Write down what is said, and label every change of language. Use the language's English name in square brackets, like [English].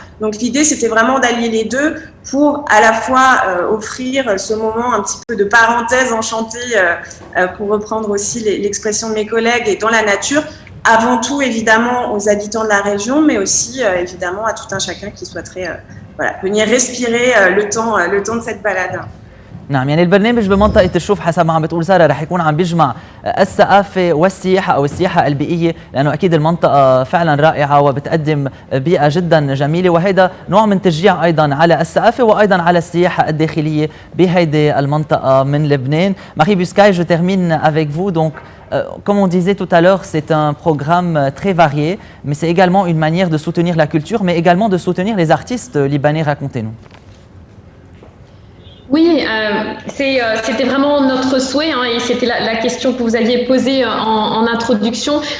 [French] Donc l'idée, c'était vraiment d'allier les deux pour à la fois offrir ce moment un petit peu de parenthèse enchantée, pour reprendre aussi l'expression de mes collègues, et dans la nature, avant tout évidemment aux habitants de la région, mais aussi évidemment à tout un chacun qui souhaiterait venir respirer le temps de cette balade. [Arabic] نعم يعني البرنامج بمنطقة الشوف حسب ما عم بتقول سارة رح يكون عم بيجمع الثقافة والسياحة أو السياحة البيئية لأنه أكيد المنطقة فعلا رائعة وبتقدم بيئة جدا جميلة وهيدا نوع من تشجيع أيضا على الثقافة وأيضا على السياحة الداخلية بهيدي المنطقة من لبنان. [French] Marie Buscaille, je termine avec vous. Donc, comme on disait tout à l'heure, c'est un programme très varié, mais c'est également une manière de soutenir la culture, mais également de soutenir les artistes libanais. Racontez-nous. Oui, c'était vraiment notre souhait et c'était la question que vous aviez posée en introduction.